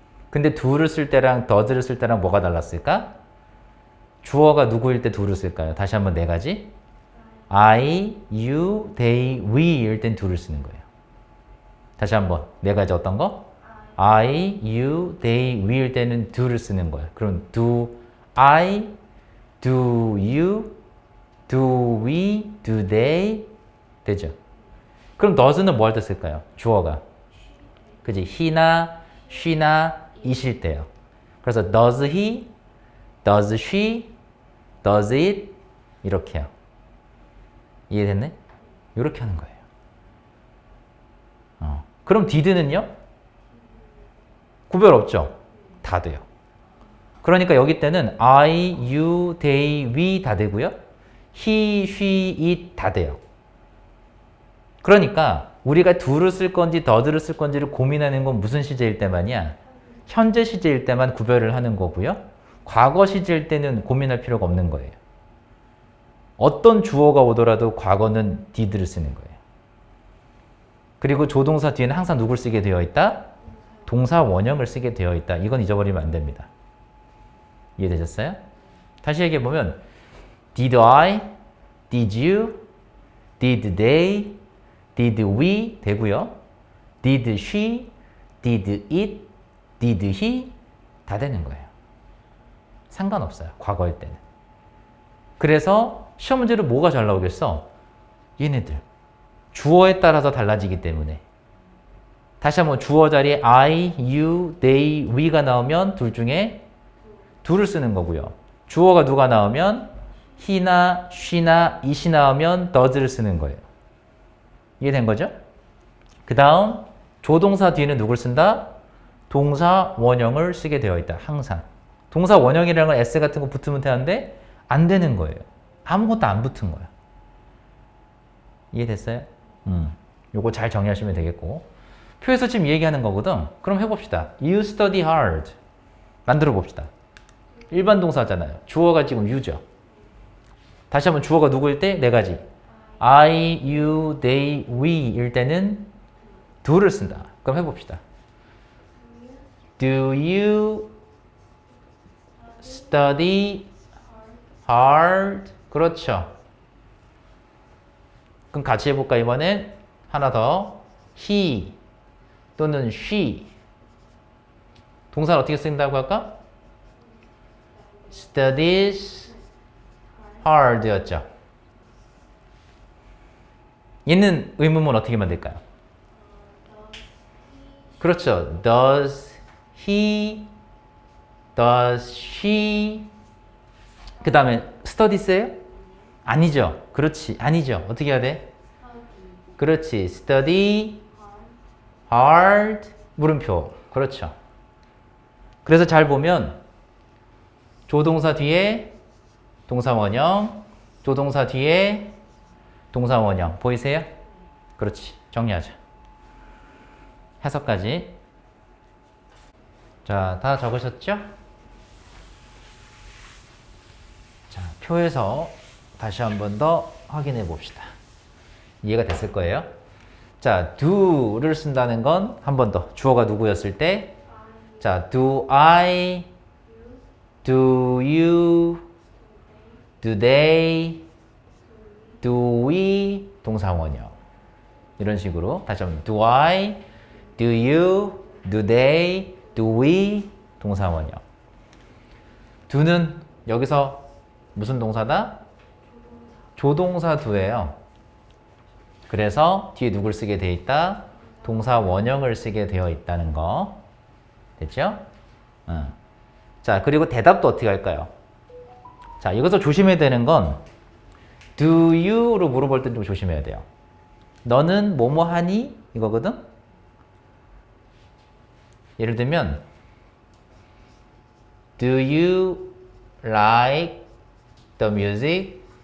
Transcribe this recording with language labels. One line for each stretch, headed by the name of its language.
Korean: 근데 do를 쓸 때랑 does를 쓸 때랑 뭐가 달랐을까? 주어가 누구일 때 do를 쓸까요? 다시 한번 네 가지. I, you, they, we일 땐 do를 쓰는 거예요. 다시 한번 네 가지 어떤 거? I, you, they, we일 때는 do를 쓰는 거예요.
English: 그럼 do I, do you, do we, do they 되죠.
Korean: 그럼 does는 뭐 할 때 쓸까요? 주어가. 그지? he나 she나 it일 때요.
English: 그래서 does he, does she, does it 이렇게요.
Korean: 이해됐네? 이렇게 하는 거예요. 그럼 did는요? 구별 없죠? 다 돼요. 그러니까 여기 때는 I, you, they, we 다 되고요.
English: he, she, it 다 돼요.
Korean: 그러니까 우리가 do를 쓸 건지 does를 쓸 건지를 고민하는 건 무슨 시제일 때만이야? 현재 시제일 때만 구별을 하는 거고요. 과거 시제일 때는 고민할 필요가 없는 거예요. 어떤 주어가 오더라도 과거는 did를 쓰는 거예요. 그리고 조동사 뒤에는 항상 누굴 쓰게 되어 있다? 동사 원형을 쓰게 되어 있다. 이건 잊어버리면 안 됩니다. 이해되셨어요?
English: 다시 얘기해보면 Did I, Did you, Did they, Did we 되고요. Did she, Did it, Did he 다 되는 거예요.
Korean: 상관없어요. 과거일 때는. 그래서 시험 문제로 뭐가 잘 나오겠어? 얘네들. 주어에 따라서 달라지기 때문에. 다시 한번 주어 자리에 I, you, they, we가 나오면 둘 중에 둘을 쓰는 거고요. 주어가 누가 나오면 he나 she나 it이 나오면 does를 쓰는 거예요. 이해된 거죠? 그 다음 조동사 뒤에는 누굴 쓴다? 동사 원형을 쓰게 되어 있다. 항상. 동사 원형이라는 건 s 같은 거 붙으면 되는데 안 되는 거예요. 아무것도 안 붙은 거야. 이해됐어요? 요거 잘 정리하시면 되겠고. 표에서 지금 얘기하는 거거든. 그럼 해봅시다.
English: You study hard.
Korean: 만들어 봅시다. 일반 동사잖아요. 주어가 지금 you죠. 다시 한번 주어가 누구일 때? 네 가지.
English: I, you, they, we 일 때는 do를 쓴다. 그럼 해봅시다. Do you study hard? 그렇죠.
Korean: 그럼 같이 해볼까 이번엔? 하나 더. He 또는 she. 동사를 어떻게 쓴다고 할까?
English: Studies hard 였죠.
Korean: 얘는 의문문 어떻게 만들까요?
English: 그렇죠. Does he, does she.
Korean: 그 다음에 studies예요? 아니죠. 그렇지. 아니죠. 어떻게 해야 돼? 그렇지.
English: study hard 물음표.
Korean: 그렇죠. 그래서 잘 보면 조동사 뒤에 동사 원형, 조동사 뒤에 동사 원형. 보이세요? 그렇지. 정리하자. 해석까지. 자, 다 적으셨죠? 자, 표에서 다시 한 번 더 확인해 봅시다. 이해가 됐을 거예요. 자, do를 쓴다는 건 한 번 더. 주어가 누구였을 때?
English: 자, do I, do you, do they, do we, 동사 원형. 이런 식으로 다시 한번 do I, do you, do they, do we, 동사 원형.
Korean: do는 여기서 무슨 동사다? 조동사 do예요. 그래서 뒤에 누굴 쓰게 돼 있다? 동사 원형을 쓰게 되어 있다는 거. 됐죠? 자, 그리고 대답도 어떻게 할까요? 자, 여기서 조심해야 되는 건 do you로 물어볼 때 좀 조심해야 돼요. 너는 뭐뭐 하니? 이거거든?
English: 예를 들면 do you like the music?